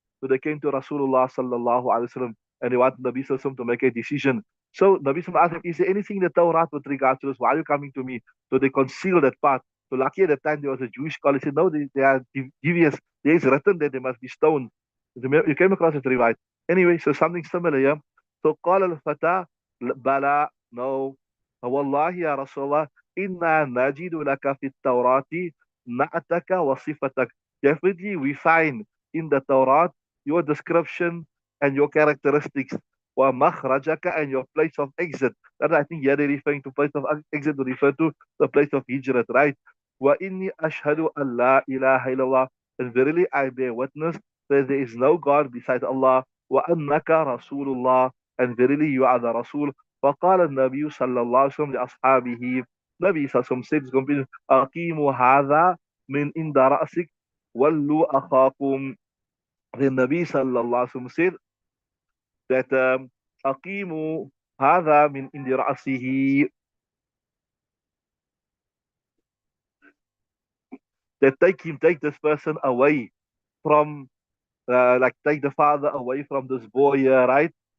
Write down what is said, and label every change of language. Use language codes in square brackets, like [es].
[en] So they came to Rasulullah sallallahu alaihi wasallam and they wanted Nabi sallallahu alaihi wasallam to make a decision. So Nabi sallallahu alaihi wasallam asked him, "Is there anything in the Torah with regards to this? Why are you coming to me?" So they concealed that part. So lucky at the time there was a Jewish scholar. He said, "No, they are devious. There is written that they must be stoned." You came across it, right? Anyway, so something similar, yeah. So [ar] قال الفتى بلى, [en] no, [ar] والله يا رسول الله إنا نجد لك في التوراة نعتك وصفتك. [en] Definitely we find in the Torah your description and your characteristics, [ar] ومخرجك, [en] and your place of exit. That I think here they're referring to place of exit to refer to the place of hijrat, right? [ar] وإني أشهد أن لا إله إلا الله, [en] and verily I bear witness that there is no God besides Allah, [ar] وأنك رسول الله, [en] and verily you are the Rasul. [ar] فقال النبي صلى الله عليه وسلم لأصحابه, Nabi صلى الله عليه وسلم [en] said to his companions, [ar] أقيموا هذا من عند رأسك ولوا أخاكم. [en] The Nabi صلى الله عليه وسلم said that [ar] أقيموا هذا من عند رأسه, [en] that take this person away from, like take the father away from this boy here, right?